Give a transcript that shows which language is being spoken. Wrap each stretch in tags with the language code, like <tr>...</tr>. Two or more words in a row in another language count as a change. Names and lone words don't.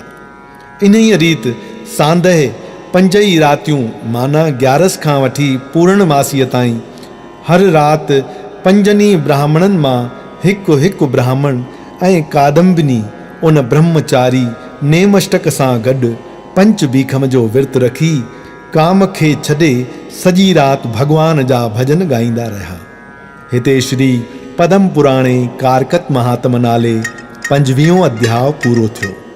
<sd>इन ई रीति सांदहि 5 रातियूं माना 11 खां वठी पूर्णमासीअ ताईं हर राति 5 ब्राह्मणनि मां हिकु हिकु ब्राह्मण ऐं कादम्बिनी उन ब्रह्मचारी नेमष्टक सां गॾु पंच बीखम जो विर्त रखी काम खे छॾे सॼी राति भगवान जा भजन ॻाईंदा रहिया। हिते श्री पदम पुराणे कारकत महात्म नाले 5वीं अध्याय पूरो थियो।</sd>